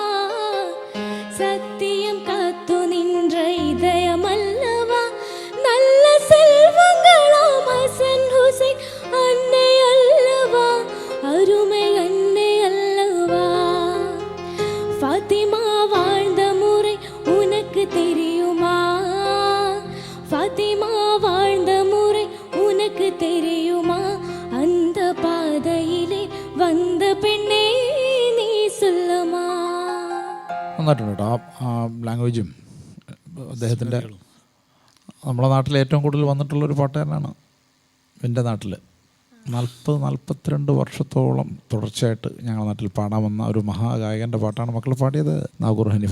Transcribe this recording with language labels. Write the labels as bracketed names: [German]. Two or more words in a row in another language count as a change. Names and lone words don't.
[Tamil] சத்தியம் காத்து நின்ற இதயமல்லவா, நல்ல செல்வங்களாம் ஹசன் ஹுசைன் அன்னை அல்லவா, அருமை அன்னை அல்லவா, ஃபாத்திமா வாழ்ந்த முறை உனக்கு தெரியுமா, ஃபாத்திமா வாழ்ந்த முறை உனக்கு தெரியுமா, அந்த பாதையிலே வந்த பெண்ணே நீ சொல்லமா. [Malayalam] നന്നായിട്ടുണ്ട് കേട്ടോ. ആ ലാംഗ്വേജും അദ്ദേഹത്തിൻ്റെ നമ്മളെ നാട്ടിൽ ഏറ്റവും കൂടുതൽ വന്നിട്ടുള്ളൊരു പാട്ടുകാരനാണ്. എൻ്റെ നാട്ടിൽ 40-42 വർഷത്തോളം തുടർച്ചയായിട്ട് ഞങ്ങളുടെ നാട്ടിൽ പാടാൻ വന്ന ഒരു മഹാഗായകൻ്റെ പാട്ടാണ് മക്കൾ പാടിയത്, നാഗൂർ ഹനീഫ.